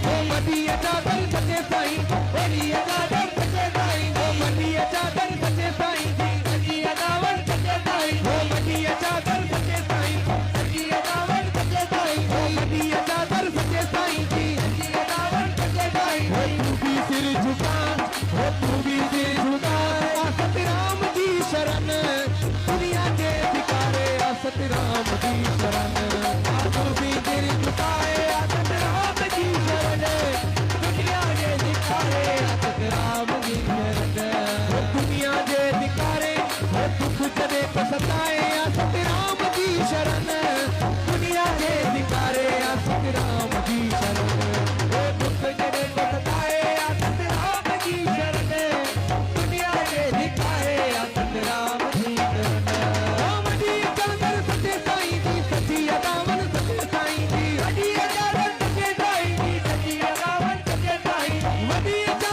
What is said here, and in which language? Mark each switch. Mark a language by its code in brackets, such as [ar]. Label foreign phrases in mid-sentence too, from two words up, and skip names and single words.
[sd] ओ वडिया चादर सचे साईं वडी चादर सचे साईं ओ वडिया चादर सचे साईं जी वडी अदावन सचे साईं ओ वडिया चादर सचे साईं वडी अदावन सचे साईं ओ वडिया चादर सचे साईं जी वडी अदावन सचे साईं [hi] ओ तू भी सिर झुका ओ तू भी सिर झुका [sd] आ सतराम की शरण दुनिया के धिकारे आ सतराम की शरण आ [hi] तू भी सिर झुकाए [sd] आ सतराम की शरण दुनिया के धिकारे आ सतराम की शरण ओ दुनिया के धिकारे ओ दुख जने को सताए आ सतराम की शरण दुनिया के धिकारे आ सतराम की शरण ओ दुख जने को सताए आ सतराम की शरण दुनिया के धिकारे आ सतराम की शरण ओ वडिया चादर सचे साईं जी सची अदावन सचे साईं जी वडी चादर सचे साईं जी सची अदावन सचे साईं वडिया